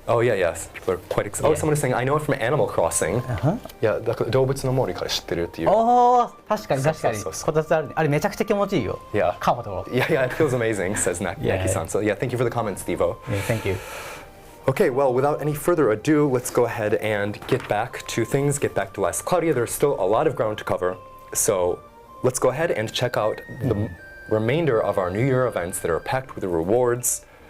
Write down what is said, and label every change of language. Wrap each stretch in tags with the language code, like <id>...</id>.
<en>Oh yeah, yes, people are quite excited. Oh, someone is saying, I know it from Animal Crossing.</en> <ja>Yeah, 動物の森から知ってるっていう。確かに確かに。こたつあるね。あれめちゃくちゃ気持ちいいよ。</ja> <en>Yeah. Comfortable. Yeah, it feels amazing, says Knacky-san. So yeah, thank you for the comments, Stevo. Thank you. Okay, well, without any further ado, let's go ahead and get back to things, get back to Last Cloudia. There's still a lot of ground to cover, so let's go ahead and check out the remainder of our New Year events that are packed with the rewards.</en>